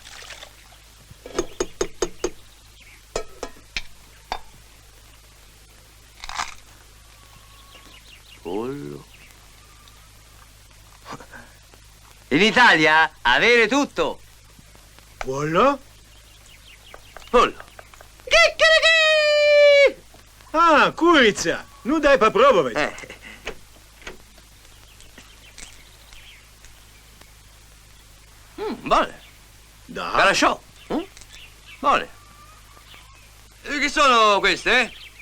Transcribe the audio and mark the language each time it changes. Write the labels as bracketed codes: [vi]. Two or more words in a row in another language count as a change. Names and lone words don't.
[it] Pollo. In Italia avere tutto. Pollo? Pollo. [hr] Ah, curica. Nu daj pa probovati. [it] Buone. [hr] Da. [it] Carasciò. Buone. Che sono queste?